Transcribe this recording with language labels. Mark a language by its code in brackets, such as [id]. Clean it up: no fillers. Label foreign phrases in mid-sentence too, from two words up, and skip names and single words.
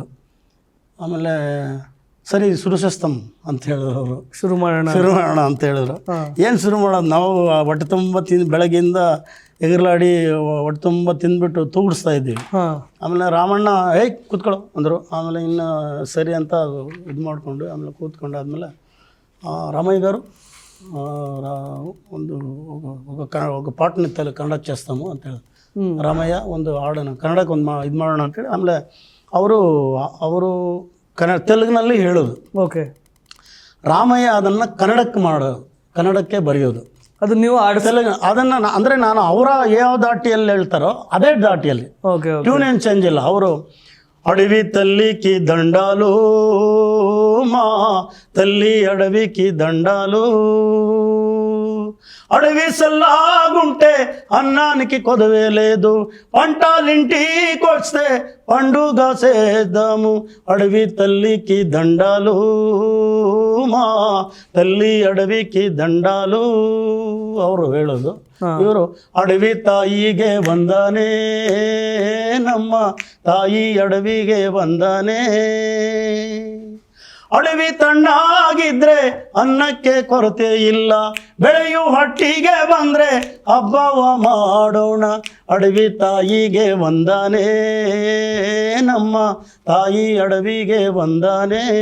[kn] ಆಮೇಲೆ ಸರಿ ಸುರುಶಸ್ತಂ ಅಂತ ಹೇಳಿದ್ರು ಅವರು. ಶುರು ಮಾಡೋಣ ಅಂತ ಹೇಳಿದ್ರು. ಏನು ಶುರು ಮಾಡೋದು, ನಾವು ಹೊಟ್ಟೆ ತುಂಬ ಬೆಳಗ್ಗೆಯಿಂದ ಎಗರ್ಲಾಡಿ ಹೊಟ್ಟೆ ತುಂಬ ತಿಂದ್ಬಿಟ್ಟು ತೂಗಿಸ್ತಾ ಇದ್ದೀವಿ. ಆಮೇಲೆ ರಾಮಣ್ಣ ಕೂತ್ಕೊಳ್ಳೋ ಅಂದರು. ಆಮೇಲೆ ಇನ್ನು ಸರಿ ಅಂತ ಇದು ಮಾಡಿಕೊಂಡು ಆಮೇಲೆ ಕೂತ್ಕೊಂಡಾದ್ಮೇಲೆ [te] రామయ్య గారు ఒక పాటని కండక్ట్ చేస్తాము [kn] ಅಂತ ಹೇಳಿ ರಾಮಯ್ಯ ಒಂದು ಹಾಡನ್ನು ಕನ್ನಡಕ್ಕೆ ಇದು ಮಾಡೋಣ ಅಂತೇಳಿ. ಆಮೇಲೆ ಅವರು ತೆಲುಗಿನಲ್ಲಿ ಹೇಳೋದು. ಓಕೆ. ರಾಮಯ್ಯ ಅದನ್ನು ಕನ್ನಡಕ್ಕೆ ಬರೆಯೋದು. ಅದು ನೀವು ತೆಲುಗು ಅದನ್ನು ಅಂದರೆ ನಾನು ಅವರ ಯಾವ ದಾಟಿಯಲ್ಲಿ ಹೇಳ್ತಾರೋ ಅದೇ ದಾಟಿಯಲ್ಲಿ, ಟ್ಯೂನ್ ಏನು ಚೇಂಜ್ ಇಲ್ಲ. [te] ಅವರು అడవి తల్లికి దండాలు మా తల్లి అడవికి దండాలు, అడవి సల్లాగుంటే అన్నానికి కొదవే లేదు, పంటలింటికొస్తే పండుగ చేద్దాము, అడవి తల్లికి దండాలు మా తల్లి అడవికి దండాలు [kn] ಅವರು ಹೇಳೋದು. ಇವರು ಅಡವಿ ತಾಯಿಗೆ ವಂದನೆ, ನಮ್ಮ ತಾಯಿ ಅಡವಿಗೆ ವಂದನೆ, ಅಡವಿ ತಣ್ಣಾಗಿದ್ರೆ ಅನ್ನಕ್ಕೆ ಕೊರತೆ ಇಲ್ಲ, ಬೆಳೆಯು ಹಟ್ಟಿಗೆ ಬಂದ್ರೆ ಹಬ್ಬವ ಮಾಡೋಣ, ಅಡವಿ ತಾಯಿಗೆ ವಂದನೆ, ನಮ್ಮ ತಾಯಿ ಅಡವಿಗೆ ವಂದನೆ.